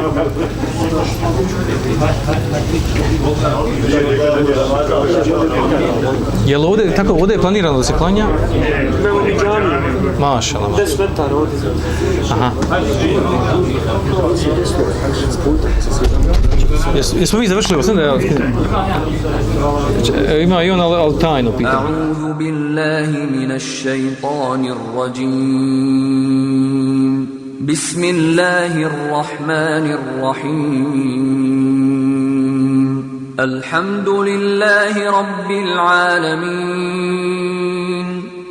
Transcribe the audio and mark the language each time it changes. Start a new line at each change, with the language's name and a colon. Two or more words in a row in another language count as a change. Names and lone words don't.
Bosnian: Je li ovdje, tako ovdje je planirano da se klanja? Mašala. 10 metara ovdje. Aha. Jesmo mi završili? Sam da ja ima i on, ali tajno pitanje.
Arabic: أعوذ بالله من الشيطان الرجيم. Bismillahirrahmanirrahim. الحمد لله رب العالمين.